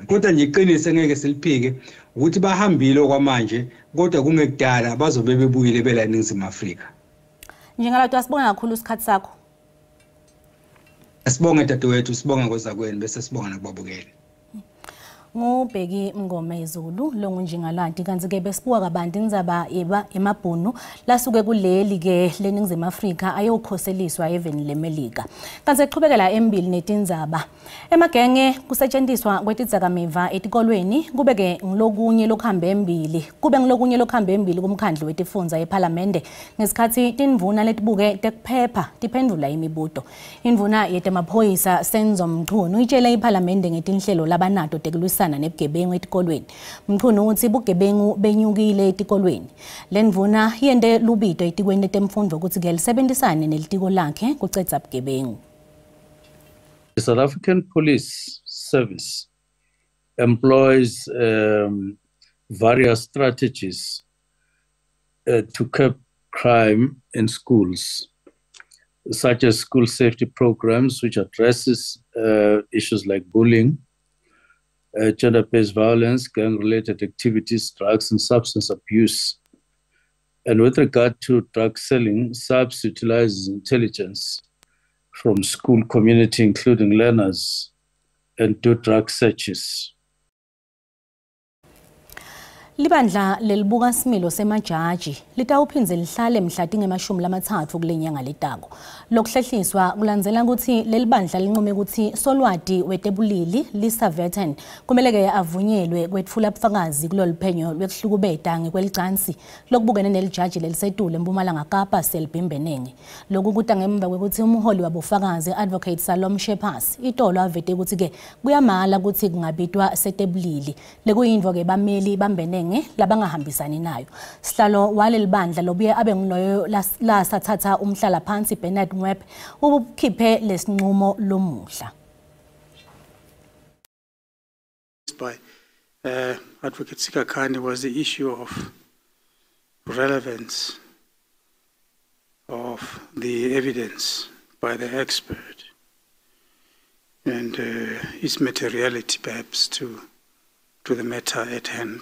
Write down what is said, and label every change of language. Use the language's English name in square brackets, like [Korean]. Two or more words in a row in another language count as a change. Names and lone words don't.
[Zulu] Kodwa nje iqinise ngeke siliphike ukuthi bahambile kwamanje, kodwa kungekudala bazobe bebuyile bela eNingizimu Afrika. Njengalatu asibonga kakhulu isikhathi sakho. Asibonge dadewethu, sibonga kwezakweni bese sibonga nakubabukeli. [Swati] Ngubheki Mngoma Izulu lo ngunjingalandi kanti ke besibuka kabanti indzaba emabhunu lasuke kuleli ke leNingizimu Afrika ayokhoseliswa even leMelika. Kanti eqhubekela embili netindzaba emagenge kusetshenziswa kwetidzakamiva etikolweni kube ke ngilokunye lokhambe embili kumkhandlu wetifundza eParliament ngesikhathi tinvuna letibuke tekuphepha tiphendula imibuto. Indvuna yetemaphoyisa Senzo Mchunu itshele iParliament ngetinhlelo labanato tekulwisana nebugebengu etikolweni. Mchunu uthi bugebengu benyukile etikolweni. Le ndvuna yende lubito etikweni letemfundo ukuthi ke lisebenzisane nelitiko lakhe kucedza bugebengu. [English] The South African Police Service employs various strategies to curb crime in schools, such as school safety programs, which addresses issues like bullying, gender-based violence, gang-related activities, drugs and substance abuse. And with regard to drug selling, SAPS utilizes intelligence from school community, including learners, and do drug searches. [Swati] Libandla lelibuka similo semajaji litawuphindze lihlale mhla tingemashumi lamathathu kule nyanga letako. Lokuhlehliswa kulandzela ukuthi leli bandla linqume ukuthi Solwati wetebulili Lisa Verten kumeleke avunyelwe kwetfula bufakazi kulolu phenyo lwekuhlukubeta ngekwelicansi lokubukene nelijaji lelisetulu eMpumalanga Kapa Selbimbenenge. Lokhu kuta ngemva kwekuthi umholi wabofakazi Advocate Salom Shephas itolo avete ukuthi ke kuyamala ukuthi kungabitwa setebulili lekuyindvo ke bameli bambenenge abaningi labangahambisani nayo. Sihlalo waleli bandla lobuye abe nguloyo la sathatha umhlala phansi Bernard Mwebe ukhiphe lesinqumo lomuhla. [English] By Advocate Sikhakhane was the issue of relevance of the evidence by the expert and its materiality perhaps to the matter at hand.